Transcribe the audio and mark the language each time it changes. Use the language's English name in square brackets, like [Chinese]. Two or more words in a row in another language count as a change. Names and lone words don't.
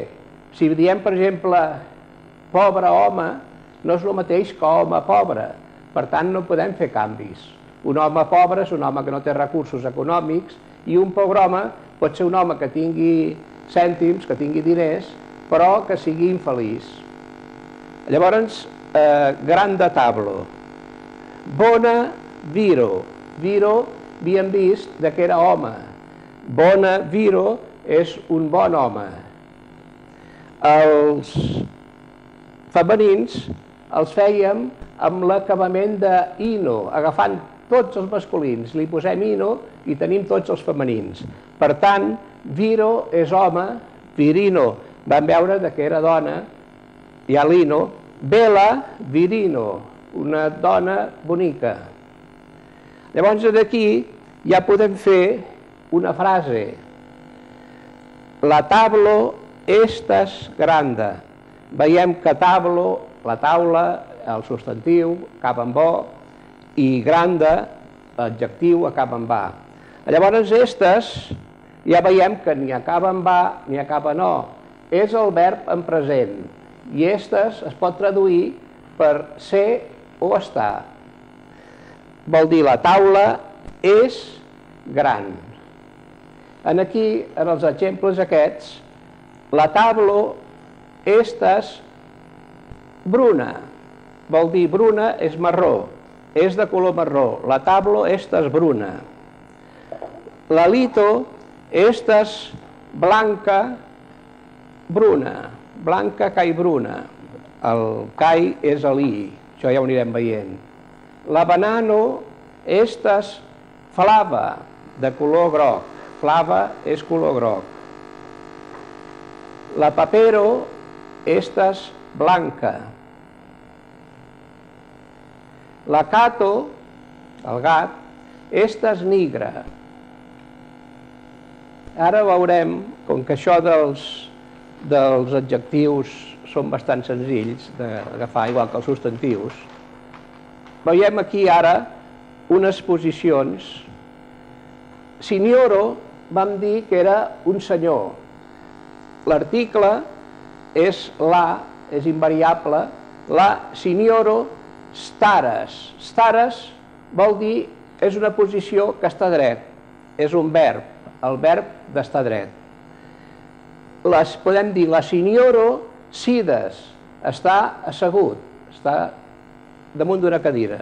[Catalan] Si diem, per exemple, pobre home, no és el mateix que home pobre. Per tant, no podem fer canvis. Un home pobre és un home que no té recursos econòmics i un pobre home pot ser un home que tingui cèntims, que tingui diners, però que sigui infeliç. Llavors, [Esperanto] granda tablo. Bona viro. [Catalan] Viro havíem vist que era home. [Esperanto] Bona viro [Catalan] és un bon home. Els femenins els fèiem amb l'acabament de ino, agafant tots els masculins, li posem ino i tenim tots els femenins. Per tant, viro és home, virino vam veure que era dona, hi ha l'ino, [Esperanto] bella, virino, [Catalan] una dona bonica. Llavors aquí ja podem fer una frase. [Esperanto] La tablo estas granda. [Catalan] Veiem que tablo, la taula, el substantiu, acaba amb o, i granda, l'adjectiu, acaba amb a. Llavors, estes, ja veiem que ni acaba amb a ni acaba en o. És el verb en present. I estes es pot traduir per ser o estar. Vol dir la taula és gran. Aquí, en els exemples aquests, [Esperanto] la tablo estas bruna. [Catalan] Vol dir bruna és marró. És de color marró. [Esperanto] La tablo estas bruna. La lito estas blanca bruna. Blanca cai bruna. [Catalan] El cai és l'i. Això ja ho anirem veient. [Esperanto] La banano estas flava, [Catalan] de color groc. Flava és color groc. [Esperanto] La papero estas blanca. La cato, [Catalan] el gat, [Esperanto] estas nigra. [Catalan] Ara veurem, com que això dels adjectius són bastant senzills d'agafar, igual que els substantius. Veiem aquí ara unes posicions. Signoro vam dir que era un senyor. L'article és la, és invariable, [Esperanto] la signoro staras. [Catalan] Staras vol dir, és una posició que està dret, és un verb, el verb d'estar dret. Podem dir [Esperanto] la signoro sides, [Catalan] està assegut, està damunt d'una cadira.